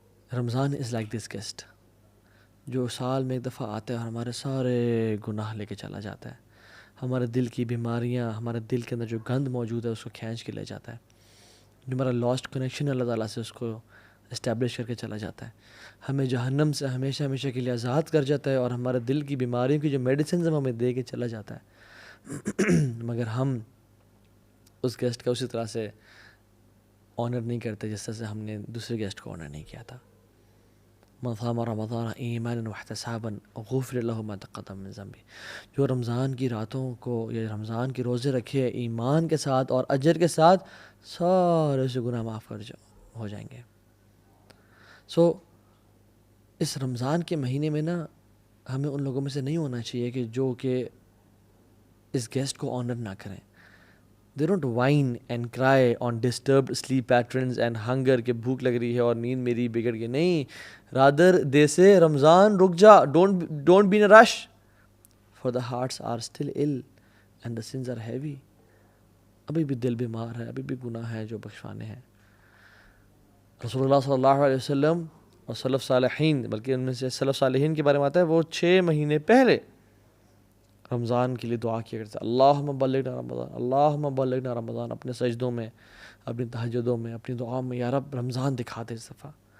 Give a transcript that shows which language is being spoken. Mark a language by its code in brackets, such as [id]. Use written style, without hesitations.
[ur] Ramzan [en] is like this guest [ur] جو سال میں ایک دفعہ آتا ہے اور ہمارے سارے گناہ لے کے چلا جاتا ہے، ہمارے دل کی بیماریاں، ہمارے دل کے اندر جو گند موجود ہے اس کو کھینچ کے لے جاتا ہے، جو ہمارا لاسٹ کنیکشن ہے اللہ تعالیٰ سے اس کو اسٹیبلش کر کے چلا جاتا ہے، ہمیں جہنم سے ہمیشہ ہمیشہ کے لیے آزاد کر جاتا ہے، اور ہمارے دل کی بیماریوں کی جو میڈیسنز ہمیں دے کے چلا جاتا ہے. مگر ہم اس گیسٹ کا اسی طرح سے آنر نہیں کرتے جس طرح سے ہم نے دوسرے گیسٹ کو آنر نہیں کیا تھا. [ar] من صام رمضان ایمانا واحتسابا غفر له ما تقدم من ذنبه. [ur] جو رمضان کی راتوں کو یا رمضان کے روزے رکھے ایمان کے ساتھ اور اجر کے ساتھ، سارے سے گناہ معاف ہو جائیں گے. سو اس رمضان کے مہینے میں نا ہمیں ان لوگوں میں سے نہیں ہونا چاہیے کہ جو کہ اس گیسٹ کو آنر نہ کریں. [en] They don't whine and cry on disturbed sleep patterns and hunger [ur] کہ بھوک لگ رہی ہے اور نیند میری بگڑ گئی. نہیں، [en] rather they say [ur] رمضان رک جا، [en] don't be in a rush for the hearts are still ill and the sins are heavy. [ur] ابھی بھی دل بیمار ہے، ابھی بھی گناہ ہے جو بخشوانے ہیں. رسول اللہ صلی اللہ علیہ وسلم اور سلف صالحین، بلکہ ان میں سے سلف صالحین کے بارے میں آتا ہے وہ 6 مہینے پہلے رمضان کے لیے دعا کیا کرتے ہیں، [ar] اللہم بلغنا رمضان، اللہم بلغنا رمضان، [ur] اپنے سجدوں میں، اپنی تہجدوں میں، اپنی دعاؤں میں، یا رب رمضان دکھا دے اس دفعہ.